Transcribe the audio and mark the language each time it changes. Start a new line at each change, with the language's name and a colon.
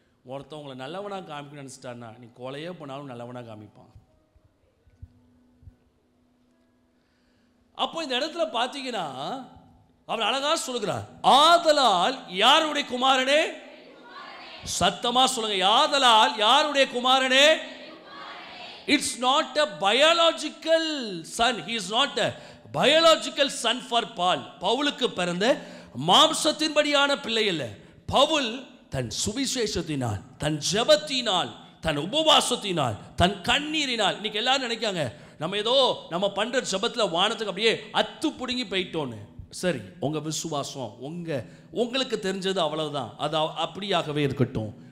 Tamil: ஒருத்தன் உங்களை நல்லவனாக காமிக்கணும்னு நினச்சிட்டான்னா நீ கொலையே போனாலும் நல்லவனாக காமிப்பான். அப்போ இந்த இடத்துல பார்த்தீங்கன்னா அவர் அழகா சொல்லுகிறார், ஆதலால் யாருடைய குமாரனே? சத்தமா சொல்லுங்க, ஆதலால் யாருடைய குமாரனே?
English: It's not a biological son. He is not a biological son for Paul.
Tamil: பவுலுக்கு பிறந்த மாம்சத்தின்படியான பிள்ளை இல்லை. பவுல் தன் சுவிசேஷத்தினால், தன் ஜெபத்தினால், தன் உபவாசத்தினால், தன் கண்ணீரினால். இன்னைக்கு எல்லாரும் நினைக்காங்க நம்ம ஏதோ நம்ம பண்ற ஜெபத்தில் வானத்துக்கு அப்படியே அத்து புடுங்கி போயிட்டோன்னு. சரி, உங்க விசுவாசம் உங்களுக்கு தெரிஞ்சது அவ்வளவுதான், அது அப்படியாகவே இருக்கட்டும்.